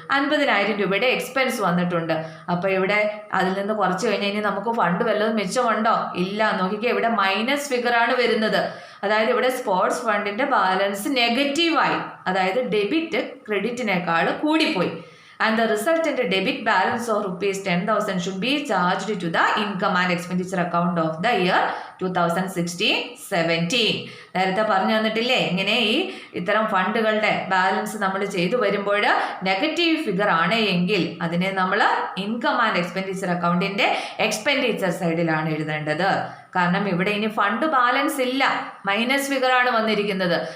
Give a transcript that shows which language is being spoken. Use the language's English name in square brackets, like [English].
[Malayalam] 50,000 രൂപയുടെ എക്സ്പെൻസ് വന്നിട്ടുണ്ട്. അപ്പോൾ ഇവിടെ അതിൽ നിന്ന് കുറച്ച് കഴിഞ്ഞാൽ നമുക്ക് ഫണ്ട് വല്ലതും മിച്ചമുണ്ടോ? ഇല്ല. നോക്കിക്കേ, ഇവിടെ മൈനസ് ഫിഗർ ആണ് വരുന്നത്. അതായത് ഇവിടെ സ്പോർട്സ് ഫണ്ടിന്റെ ബാലൻസ് നെഗറ്റീവായി, അതായത് ഡെബിറ്റ് ക്രെഡിറ്റിനേക്കാൾ കൂടിപ്പോയി. [English] And the resultant debit balance of ₹10,000 should be charged to the income and expenditure account of the year 2016-17. [Malayalam] നേരത്തെ പറഞ്ഞു തന്നിട്ടില്ലേ, ഇങ്ങനെ ഈ ഇത്തരം ഫണ്ടുകളുടെ ബാലൻസ് നമ്മൾ ചെയ്തു വരുമ്പോൾ നെഗറ്റീവ് ഫിഗർ ആണ് എങ്കിൽ അതിനെ നമ്മൾ ഇൻകം ആൻഡ് എക്സ്പെൻഡിച്ചർ അക്കൗണ്ടിന്റെ എക്സ്പെൻഡിച്ചർ സൈഡിലാണ് എഴുതേണ്ടത്. കാരണം ഇവിടെ ഇനി ഫണ്ട് ബാലൻസ് ഇല്ല, മൈനസ് ഫിഗർ ആണ് വന്നിരിക്കുന്നത്.